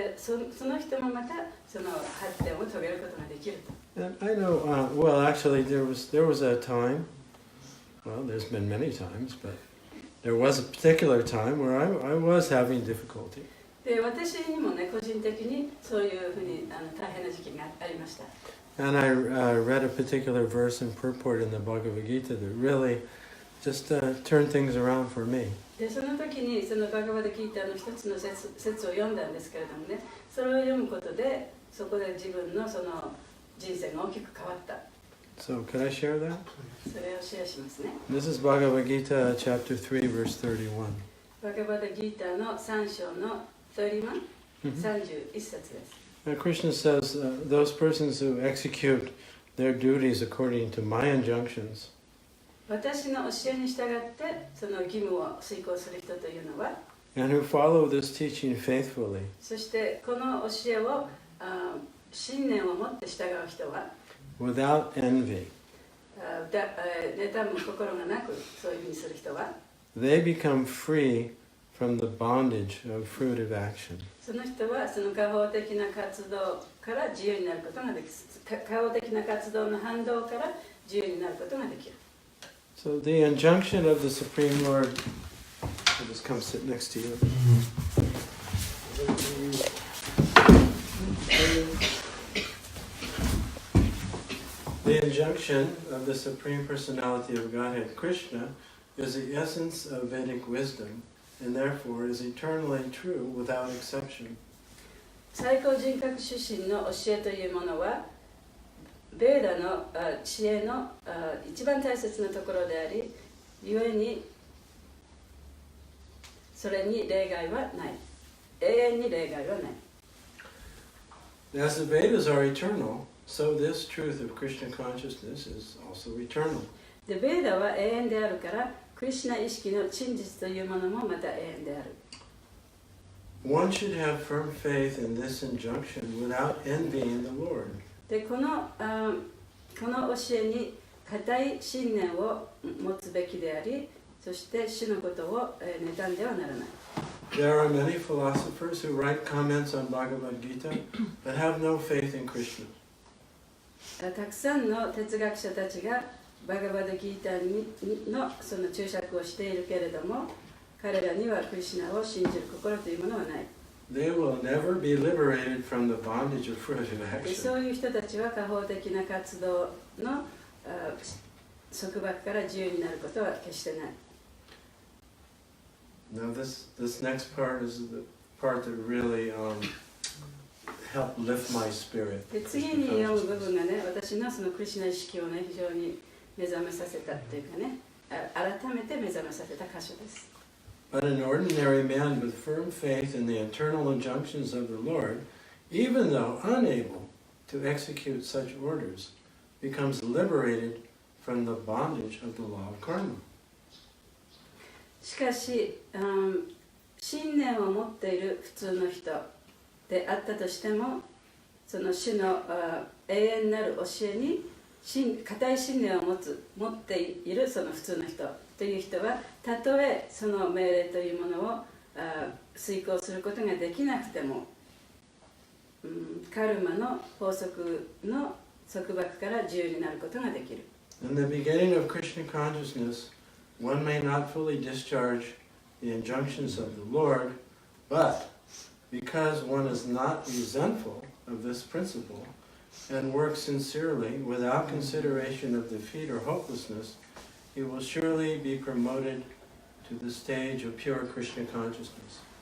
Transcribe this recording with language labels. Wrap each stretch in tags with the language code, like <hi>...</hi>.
<ja>その人もまた発展を遂げることができると。</ja> <en>And I know, well, actually, there was a time. Well, there's been many times, but there was a particular time where I was having difficulty.</en> <ja>で私にもね、個人的にそういうふうに大変な時期がありました。</ja> <en>And I read a particular verse and purport in the Bhagavad Gita that really just turned things around for me.</en> <ja>でその時にバガバダギーターの一つの説を読んだんですけれどもね、それを読むことでそこで自分の人生が大きく変わった。</ja> <en>So could I share that?</en> <ja>それをシェアしますね。</ja> <en>This is Bhagavad Gita chapter 3 verse 31.</en> <ja>バガバダギーターの3章の31、31節です。</ja> <en>Now Krishna says, those persons who execute their duties according to my injunctions,</en> <ja>私の教えに従ってその義務を遂行する人というのは、</ja> <en>and who follow this teaching faithfully,</en> <ja>そしてこの教えを信念を持って従う人は、</ja> <en>without envy,</en> <ja>妬む心がなくそういうふうにする人は、</ja> <en>they become free from the bondage of fruitive action.</en> <ja>その人はその過方的な活動から自由になることができる。過方的な活動の反動から自由になることができる。</ja> <en>So the injunction of the Supreme Lord, I'll just come sit next to you. The injunction of the Supreme Personality of Godhead, Krishna, is the essence of Vedic wisdom, and therefore is eternally true without exception.</en> <ja>最高人格出身の教えというものは、ベーダの知恵の一番大切なところであり、故にそれに例外はない。永遠に例外はない。</ja> <en>As the Vedas are eternal, so this truth of Krishna consciousness is also eternal.</en> <ja>で、ベーダは永遠であるから、クリシュナ意識の真実というものもまた永遠である。</ja> <en>One should have firm faith in this injunction without envying the Lord.</en> <ja>で、この教えに固い信念を持つべきであり、そして主のことを妬んではならない。</ja> <en>There are many philosophers who write comments on Bhagavad Gita but have no faith in Krishna.</en> <ja>たくさんの哲学者たちがバガバダギータのその注釈をしているけれども、彼らにはクリシュナを信じる心というものはない。</ja> <en>They will never be liberated from the bondage of fruitive</en> <ja>で、</ja> <en>action.</en> <ja>そういう人たちは下方的な活動の束縛から自由になることは決してない。</ja> <en>Now this next part is the part that really helped lift my spirit.</en> <ja>で、次に読む部分がね、私のそのクリシュナ意識をね、非常に目覚めさせたというかね、改めて目覚めさせた箇所です。</ja> <en>But an ordinary man with firm faith in the eternal injunctions of the Lord, even though unable to execute such orders, becomes liberated from the bondage of the law of karma.</en> <ja>しかし、信念を持っている普通の人であったとしても、その主の永遠なる教えに固い信念を持っているその普通の人という人は、たとえその命令というものを遂行することができなくても、カルマの法則の束縛から自由になることができる。</ja> <en>In the beginning of Krishna consciousness, one may not fully discharge the injunctions of the Lord, but because one is not resentful of this principle and works sincerely without consideration of defeat or hopelessness, he will surely be promoted to the stage of pure Krishna consciousness.</en>